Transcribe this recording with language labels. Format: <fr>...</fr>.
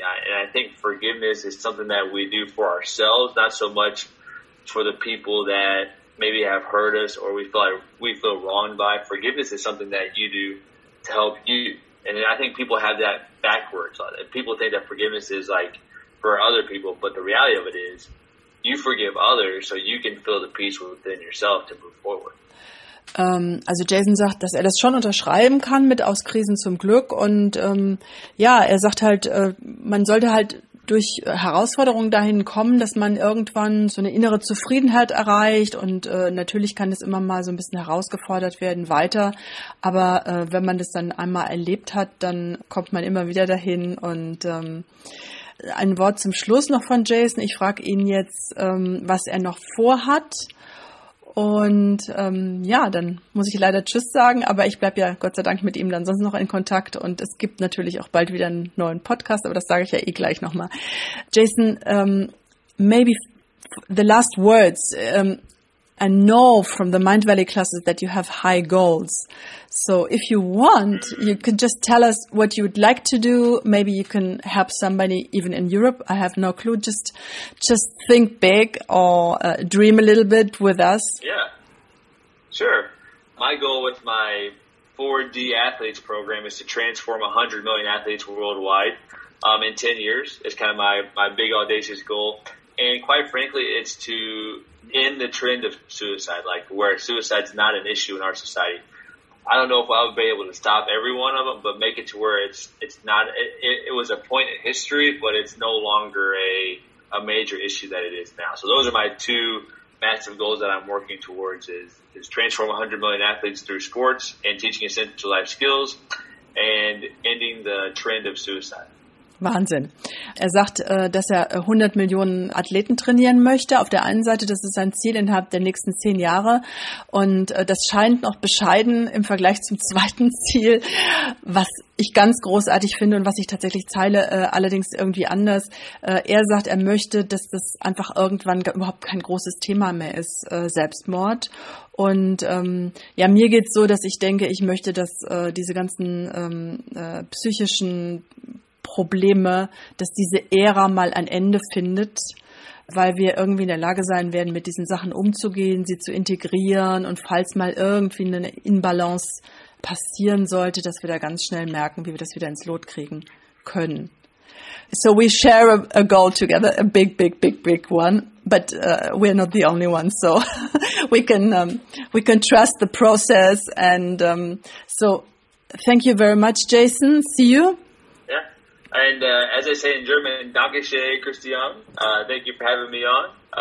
<en>And I think forgiveness is something that we do for ourselves, not so much for the people that maybe have hurt us or we feel wronged by. Forgiveness is something that you do to help you. And I think people have that backwards. People think that forgiveness is like for other people, but the reality of it is you forgive others so you can feel the peace within yourself to move forward.</en> <de>Also Jason sagt, dass er das schon unterschreiben kann mit Aus Krisen zum Glück und er sagt halt, man sollte halt durch Herausforderungen dahin kommen, dass man irgendwann so eine innere Zufriedenheit erreicht und natürlich kann es immer mal so ein bisschen herausgefordert werden weiter, aber wenn man das dann einmal erlebt hat, dann kommt man immer wieder dahin und ein Wort zum Schluss noch von Jason. Ich frage ihn jetzt, was er noch vorhat. Und dann muss ich leider Tschüss sagen, aber ich bleibe ja Gott sei Dank mit ihm dann sonst noch in Kontakt und es gibt natürlich auch bald wieder einen neuen Podcast, aber das sage ich ja gleich nochmal.</de> <en>Jason, maybe the last words. I know from the Mind Valley classes that you have high goals. So if you want, you could just tell us what you would like to do. Maybe you can help somebody even in Europe. I have no clue. Just think big or dream a little bit with us. Yeah, sure. My goal with my 4D Athletes program is to transform 100 million athletes worldwide in 10 years. It's kind of my big audacious goal. And quite frankly, it's to end the trend of suicide, like where suicide's not an issue in our society. I don't know if I'll be able to stop every one of them, but make it to where it's not, it was a point in history, but it's no longer a major issue that it is now. So those are my two massive goals that I'm working towards is transform 100 million athletes through sports and teaching essential life skills and ending the trend of suicide.</en> <de>Wahnsinn. Er sagt, dass er 100 Millionen Athleten trainieren möchte. Auf der einen Seite, das ist sein Ziel innerhalb der nächsten 10 Jahre. Und das scheint noch bescheiden im Vergleich zum zweiten Ziel, was ich ganz großartig finde und was ich tatsächlich teile, allerdings irgendwie anders. Er sagt, er möchte, dass das einfach irgendwann überhaupt kein großes Thema mehr ist, Selbstmord. Und mir geht's so, dass ich denke, ich möchte, dass diese ganzen psychischen Probleme, dass diese Ära mal ein Ende findet, weil wir irgendwie in der Lage sein werden, mit diesen Sachen umzugehen, sie zu integrieren und falls mal irgendwie eine Inbalance passieren sollte, dass wir da ganz schnell merken, wie wir das wieder ins Lot kriegen können.</de> <en>So we share a goal together, a big one, but we're not the only ones. So we can trust the process and so thank you very much, Jason. See you. And as I say in German,</en> <de>danke schön,</de> <en>Christiane. Thank you for having me on.</en>